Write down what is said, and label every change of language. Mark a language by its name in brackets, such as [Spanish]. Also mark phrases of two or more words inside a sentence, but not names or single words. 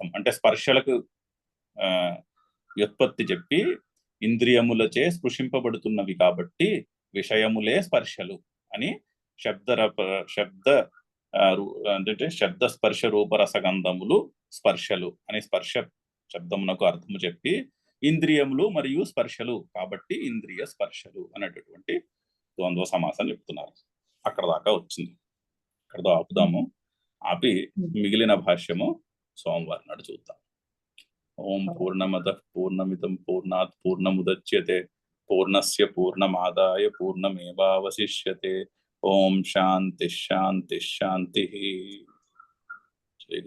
[Telugu] అంటే స్పర్శలకు వ్యుత్పత్తి చెప్పి ఇంద్రియములచే స్పృశింపబడుతున్నవి కాబట్టి విషయములే స్పర్శలు అని అంటే శబ్ద స్పర్శ రూపరసగంధములు స్పర్శలు అని స్పర్శ శబ్దమునకు అర్థము చెప్పి ఇంద్రియములు మరియు స్పర్శలు కాబట్టి ఇంద్రియ స్పర్శలు అనేటటువంటి ద్వంద్వ సమాసం చెప్తున్నారు. అక్కడ దాకా వచ్చింది. అక్కడతో ఆపుదాము. ఆపి మిగిలిన భాష్యము సోమవారం నాడు చూద్దాం. [Sanskrit] ఓం పూర్ణమద పూర్ణమిదం పూర్ణాత్ పూర్ణముదచ్యతే పూర్ణస్య పూర్ణమాదాయ పూర్ణమేవావశిష్యతే. ఓం శాంతి శాంతి శాంతి.